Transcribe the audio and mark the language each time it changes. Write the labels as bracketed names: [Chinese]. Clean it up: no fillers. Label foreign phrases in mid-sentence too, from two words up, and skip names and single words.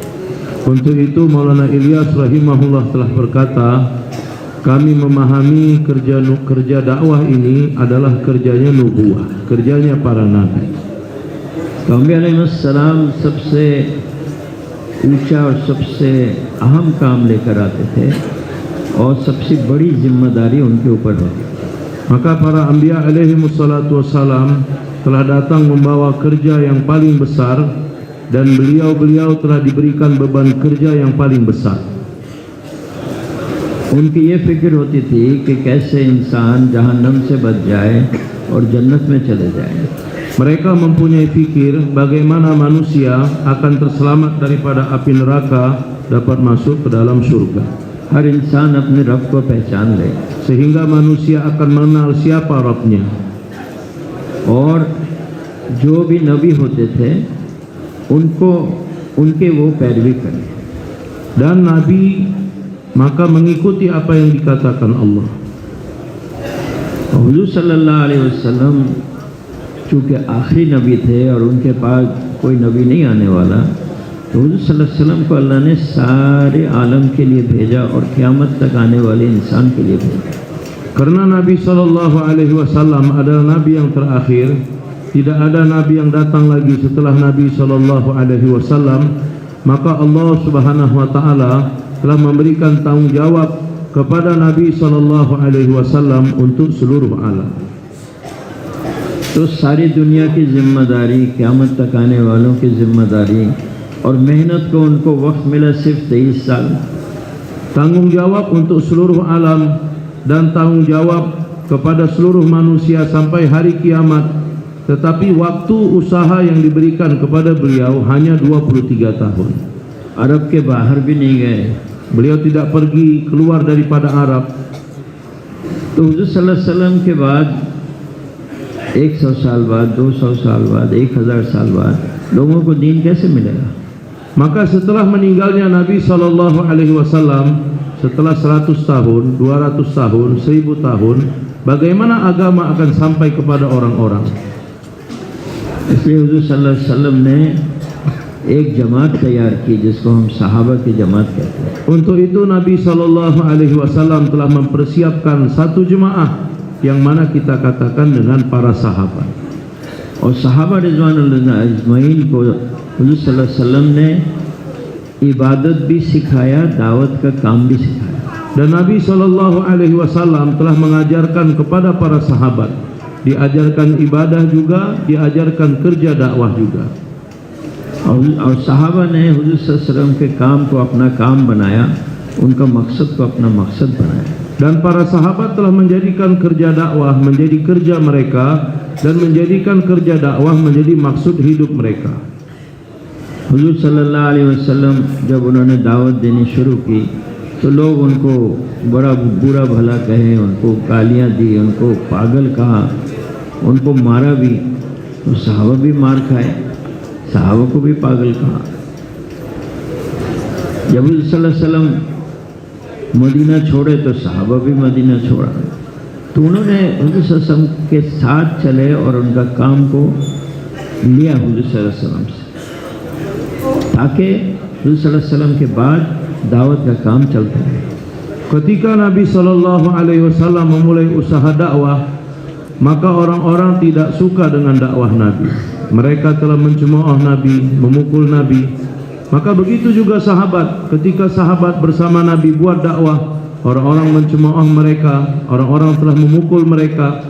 [Malay] Untuk itu Maulana Ilyas rahimahullah telah berkata, kami memahami kerja dakwah ini adalah kerjanya nubuwah, kerjanya para nabi. [Hindi] अम्बिया अलैहिस्सलाम सबसे ऊंचा और सबसे अहम काम लेकर आते थे और सबसे बड़ी जिम्मेदारी उनके ऊपर होती। [Malay] Maka para anbiya [Arabic] عليه الصلاة والسلام [Malay] telah datang membawa kerja yang paling besar dan beliau telah diberikan beban kerja yang paling besar. [Hindi] उनकी ये फिक्र होती थी कि कैसे इंसान जहन्नम से बच जाए और जन्नत में चले जाए। [Malay] Mereka mempunyai fikir bagaimana manusia akan terselamat daripada api neraka, dapat masuk ke dalam surga. [Hindi] हर इंसान अपने रब को पहचान ले, [Malay] Sehingga manusia akan mengenal siapa Rabbnya. [Hindi] और जो भी नबी होते थे उनके वो पैरवी करें। [Malay] Dan Nabi maka mengikuti apa yang dikatakan Allah. [Hindi] हुजूर [Arabic] صلى الله عليه وسلم [Hindi] चूँकि आखिरी नबी थे और उनके पास कोई नबी नहीं आने वाला, तो हुजूर [Arabic] صلى الله عليه وسلم [Hindi] को अल्लाह ने सारे आलम के लिए भेजा और क़यामत तक आने वाले इंसान के लिए भेजा। [Malay] Karena Nabi [Arabic] صلى الله عليه وسلم [Malay] adalah Nabi yang terakhir, tidak ada Nabi yang datang lagi setelah Nabi [Arabic] صلى الله عليه وسلم, [Malay] maka Allah [Arabic] سبحانه وتعالى [Malay] telah memberikan tanggung jawab kepada Nabi [Arabic] صلى الله عليه وسلم [Malay] untuk seluruh alam. [Hindi] तो सारी दुनिया की जिम्मेदारी, क़यामत तक आने वालों की जिम्मेदारी और मेहनत को उनको वक्त मिला सिर्फ 23 साल। [Malay] Tanggung jawab untuk seluruh alam dan tanggung jawab kepada seluruh manusia sampai hari kiamat, tetapi waktu usaha yang diberikan kepada beliau hanya 23 tahun. [Hindi] अरब के बाहर भी नहीं गए, [Malay] Beliau tidak pergi keluar daripada Arab. [Hindi] तो हुजूर [Arabic] صلى الله عليه وسلم [Hindi] के बाद 100 साल बाद, 200 साल बाद, 1000 साल बाद लोगों को दीन कैसे मिलेगा? [Malay] Maka setelah meninggalnya Nabi [Arabic] صلى الله عليه وسلم, [Malay] setelah 100 tahun, 200 tahun, 1000 tahun, bagaimana agama akan sampai kepada orang-orang? [Hindi] इसलिए हुजूर [Arabic] صلى الله عليه وسلم [Hindi] ने एक जमात तैयार की जिसको हम सहाबा की जमात कहते हैं। [Malay] Untuk itu Nabi [Arabic] صلى الله عليه وسلم [Malay] telah mempersiapkan satu jemaah yang mana kita katakan dengan para sahabat. [Hindi] और सहाबा [Arabic] رضوان الله أجمعين [Hindi] को हुजूर [Arabic] صلى الله عليه وسلم [Hindi] ने इबादत भी सिखाया, दावत का काम भी सिखाया। [Malay] Dan Nabi [Arabic] صلى الله عليه وسلم [Malay] telah mengajarkan kepada para sahabat, diajarkan ibadah juga, diajarkan kerja dakwah juga. [Hindi] और सहाबा ने हुजूर [Arabic] صلى الله عليه وسلم [Hindi] के काम को अपना काम बनाया, उनका मकसद को अपना मकसद बनाया। [Malay] Dan para sahabat telah menjadikan kerja dakwah menjadi kerja mereka dan menjadikan kerja dakwah menjadi maksud hidup mereka. [Hindi] हुजूर [Arabic] صلى الله عليه وسلم [Hindi] जब उन्होंने दावत देनी शुरू की तो लोग उनको बड़ा बुरा भला कहे, उनको गालियाँ दी, उनको पागल कहा, उनको मारा भी। तो सहाबा भी मार खाए, सहाबा को भी पागल कहा। जब हुजूर [Arabic] صلى الله عليه وسلم [Hindi] मदीना छोड़े तो सहाबा भी मदीना छोड़ा। तो उन्होंने हुजूर [Arabic] صلى الله عليه وسلم [Hindi] के साथ चले और उनका काम को लिया हुजूर [Arabic] صلى الله عليه وسلم [Hindi] से। ताकि हुज़ूर [Arabic] صلى الله عليه وسلم [Hindi] के बाद दावत का काम चलता है। [Malay] Ketika Nabi [Arabic] صلى الله عليه وسلم [Malay] memulai usaha dakwah, maka orang-orang tidak suka dengan dakwah Nabi. Mereka telah mencemooh Nabi, memukul Nabi. Maka begitu juga sahabat. Ketika sahabat bersama Nabi buat dakwah, orang-orang mencemooh mereka, orang-orang telah memukul mereka.